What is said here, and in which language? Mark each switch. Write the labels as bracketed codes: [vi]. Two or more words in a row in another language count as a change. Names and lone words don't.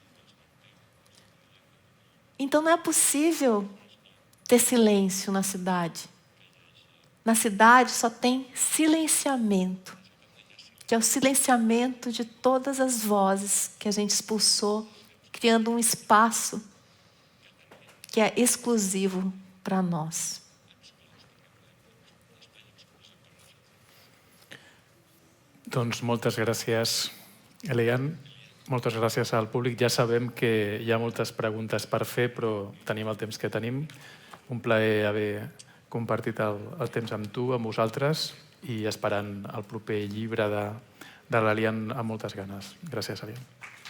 [pt] Então não é possível ter silêncio na cidade. Na cidade só tem silenciamento, que é o silenciamento de todas as vozes que a gente expulsou, criando um espaço que é exclusivo para nós. [ca] Doncs moltes gràcies, Elian. Moltes gràcies al públic. Ja sabem que hi ha moltes preguntes per fer, però tenim el temps que tenim. Un plaer haver compartit el temps amb tu, amb vosaltres, i esperant el proper llibre de l'Elian amb moltes ganes.